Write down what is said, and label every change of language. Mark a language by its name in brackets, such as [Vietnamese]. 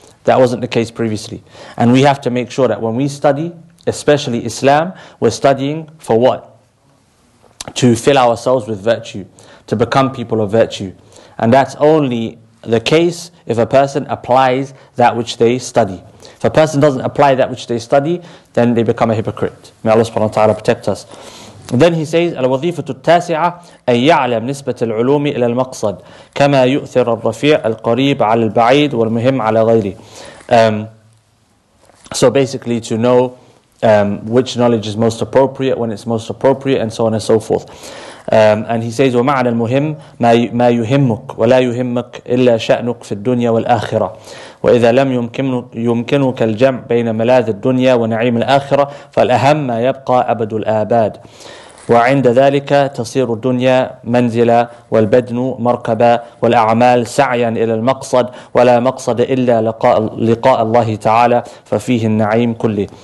[English] That wasn't the case previously. And we have to make sure that when we study, especially Islam, we're studying for what? To fill ourselves with virtue, to become people of virtue. And that's only the case if a person applies that which they study. If a person doesn't apply that which they study, then they become a hypocrite. May Allah subhanahu wa ta'ala protect us. Then he says, [Arabic] الوظيفة التاسعة أن يعلم نسبة العلوم إلى المقصد كما يؤثر الرفيع القريب على البعيد والمهم على غيره. [English] So basically to know which knowledge is most appropriate, when it's most appropriate, and so on and so forth. And he says, [Arabic] ومعنى المهم ما يهمك ولا يهمك إلا شأنك في الدنيا والآخرة وإذا لم يمكنك الجمع بين ملاذ الدنيا ونعيم الآخرة فالأهم ما يبقى أبد الآباد وعند ذلك تصير الدنيا منزلة والبدن مركبة والأعمال سعيا إلى المقصد ولا مقصد إلا لقاء الله تعالى ففيه النعيم كله.